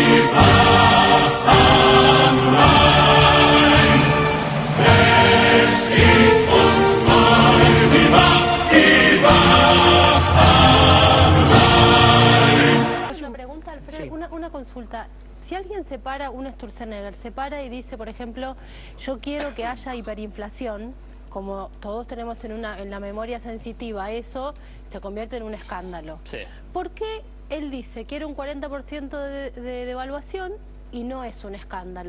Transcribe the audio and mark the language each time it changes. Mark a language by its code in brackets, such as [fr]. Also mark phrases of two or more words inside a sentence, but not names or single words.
[de] Wacht am Rhein. Es geht und treu, die Wacht am Rhein. [es] Una pregunta, Alfredo, una consulta. Si alguien se para, un Sturzenegger, se para y dice, por ejemplo, yo quiero que haya hiperinflación, como todos tenemos en la memoria sensitiva, eso se convierte en un escándalo. Sí. ¿Por qué él dice quiero un 40% de devaluación y no es un escándalo?